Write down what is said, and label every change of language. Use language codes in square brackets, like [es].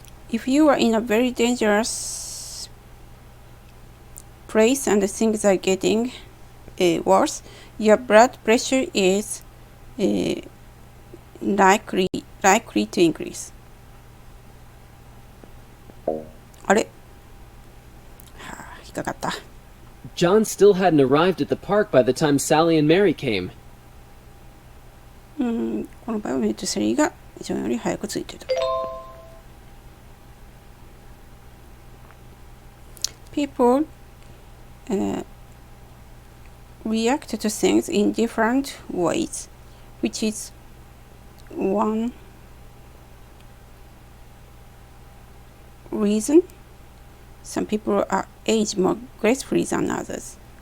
[en] If you are in a very dangerous place and things are getting worse, your blood pressure is likely to increase. [ja] あれ、引っかかった。 [en] John still hadn't arrived at the park by the time Sally and Mary came. [ja] この場合はメイとセリーがジョンより早く着いてた。 [en] People react to things in different ways, which is one reason some people are age more gracefully than others.